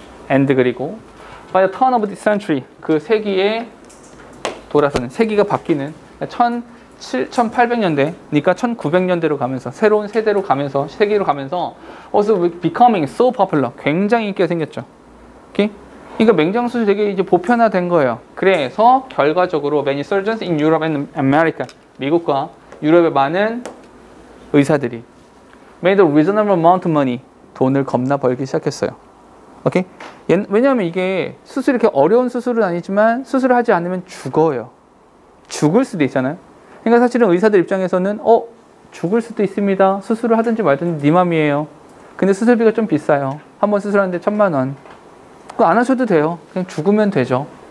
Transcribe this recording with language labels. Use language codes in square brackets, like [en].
[ko] and 그리고 [en] by the turn of the century [ko] 그 세기에 돌아서는 세기가 바뀌는 1800년대 그러니까 1900년대로 가면서 새로운 세대로 가면서 세기로 가면서 [en] also becoming so popular [ko] 굉장히 인기가 생겼죠. 오케이? 그러니까 맹장수술이 되게 이제 보편화된 거예요. 그래서 결과적으로 [en] many surgeons in Europe and America [ko] 미국과 유럽의 많은 의사들이 [en] made a reasonable amount of money [ko] 돈을 겁나 벌기 시작했어요. 오케이? 왜냐하면 이게 수술이 이렇게 어려운 수술은 아니지만 수술을 하지 않으면 죽어요. 죽을 수도 있잖아요. 그러니까 사실은 의사들 입장에서는 죽을 수도 있습니다. 수술을 하든지 말든지 네 맘이에요. 근데 수술비가 좀 비싸요. 한 번 수술하는데 1000만 원. 그거 안 하셔도 돼요. 그냥 죽으면 되죠.